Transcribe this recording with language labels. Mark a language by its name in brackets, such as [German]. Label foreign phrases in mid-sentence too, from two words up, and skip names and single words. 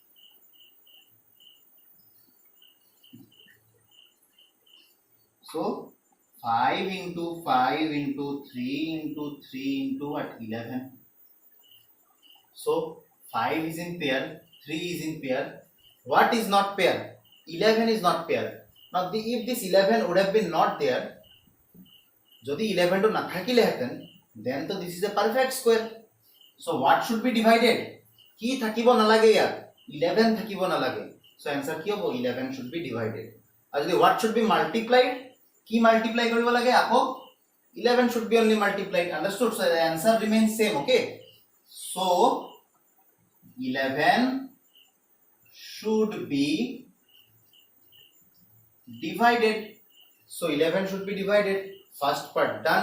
[English] So 5 into 5 into 3 into 3 into what? 11. So 5 is in pair, 3 is in pair. What is not pair? 11 is not pair. Now if this 11 would have been not there, [Assamese] যদি 11 to না থাকিলে হেতেন, [English] then to this is a perfect square. So what should be divided? [Assamese] কি থাকিব নালাগে ইয়াত? 11 থাকিব নালাগে. [English] So answer [Assamese] কি হ'ব? [English] 11 should be divided. [Assamese] আর যদি [English] what should be multiplied? [Assamese] কি multiply কৰিব লাগে আকৌ? [English] 11 should be only multiplied. Understood? So the answer remains same, okay? So 11 should be divided. So 11 should be divided. First part done.